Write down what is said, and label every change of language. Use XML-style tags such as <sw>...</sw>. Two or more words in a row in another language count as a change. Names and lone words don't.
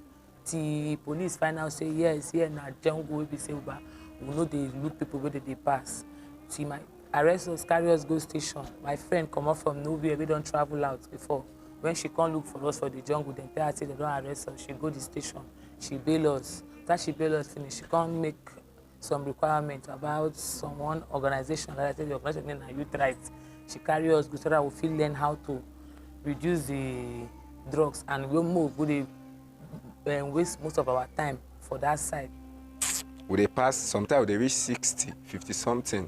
<pcm>Till police find out say yes, here na jungle wey be say we no dey look people wey dey pass. Till my arrest us, carry us go station. My friend comot from nowhere wey don travel out before. When she come look for us for the jungle, dem tell her say dem don arrest us. She go the station, she bail us. After she bail us finish, she come make some requirements about one organization. Like I said, the organization name na YouthRISE. She carry us go so that we fit learn how to reduce the drugs, and we move. We dey waste most of our time for that side. We dey pass, sometimes they reach 60, 50 something.</pcm>